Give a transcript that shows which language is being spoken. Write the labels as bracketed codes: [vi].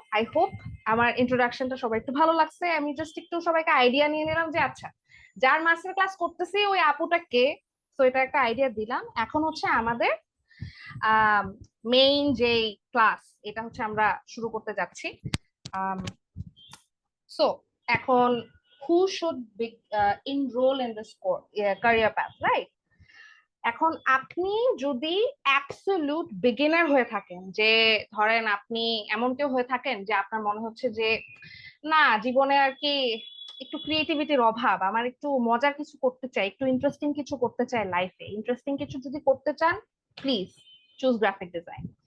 [en] I hope [bn] আমার ইন্ট্রোডাকশনটা সবাই একটু ভালো লাগছে। আমি জাস্ট একটু সবাইকে আইডিয়া নিয়ে নিলাম যে আচ্ছা যার মাস্টার ক্লাস করতেছি ওই আপুটা কে, তো এটা একটা আইডিয়া দিলাম। এখন হচ্ছে আমাদের মেইন যে ক্লাস, এটা হচ্ছে আমরা শুরু করতে যাচ্ছি। [en] So এখন who should be enroll in this career path, right? [bn] এখন আপনি যদি অ্যাবসলিউট বিগিনার হয়ে থাকেন, যে ধরেন আপনি এমন কেউ হয়ে থাকেন যে আপনার মনে হচ্ছে যে না জীবনে আর কি একটু ক্রিয়েটিভিটির অভাব, আমার একটু মজার কিছু করতে চাই, একটু ইন্টারেস্টিং কিছু করতে চাই লাইফে, ইন্টারেস্টিং কিছু যদি করতে চান প্লিজ চুজ গ্রাফিক ডিজাইন।